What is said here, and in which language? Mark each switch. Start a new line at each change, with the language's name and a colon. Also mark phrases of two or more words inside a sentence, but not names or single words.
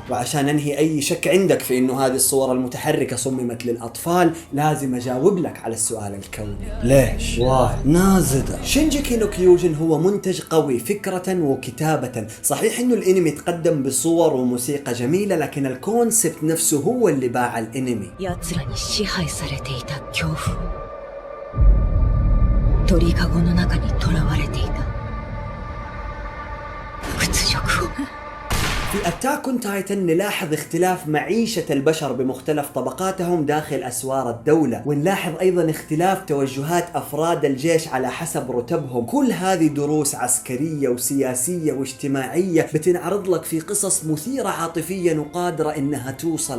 Arabic: وعشان انهي اي شك عندك في انه هذه الصور المتحركة صممت للاطفال لازم اجاوب لك على السؤال الكوني. ليش؟ واي؟
Japanese: نازدا.
Arabic: شينجيكي نو كيوجن هو منتج قوي فكرة وكتابة. صحيح انه الانمي تقدم بصور وموسيقى جميلة، لكن الكونسبت نفسه هو اللي باع الانمي.
Japanese: 奴らに支配されていた恐怖、鳥かごの中に囚われていた屈辱を。
Arabic: في أتاك أون تايتن نلاحظ اختلاف معيشة البشر بمختلف طبقاتهم داخل أسوار الدولة، ونلاحظ أيضا اختلاف توجهات أفراد الجيش على حسب رتبهم. كل هذه دروس عسكرية وسياسية واجتماعية بتنعرض لك في قصص مثيرة عاطفيا وقادرة إنها توصلك.